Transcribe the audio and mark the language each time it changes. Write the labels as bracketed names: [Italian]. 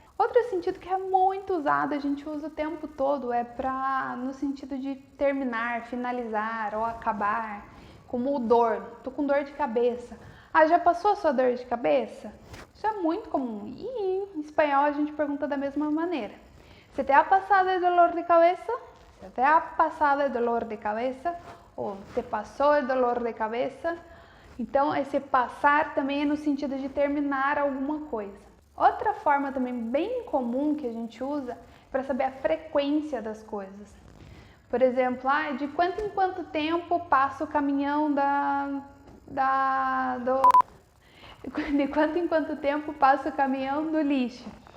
[Portuguese] Outro sentido que é muito usado, a gente usa o tempo todo, no sentido de terminar, finalizar ou acabar, como dor, tô com dor de cabeça. Já passou a sua dor de cabeça? Isso é muito comum e em espanhol a gente pergunta da mesma maneira. [Spanish] ¿Se te ha pasado el dolor de cabeza? ¿Se te ha pasado el dolor de cabeza? Ou te passou el dolor de cabeza? [Portuguese] Então, esse passar também é no sentido de terminar alguma coisa. Outra forma também bem comum que a gente usa para saber a frequência das coisas. Por exemplo, de quanto em quanto tempo passa o caminhão de quanto em quanto tempo passa o caminhão do lixo?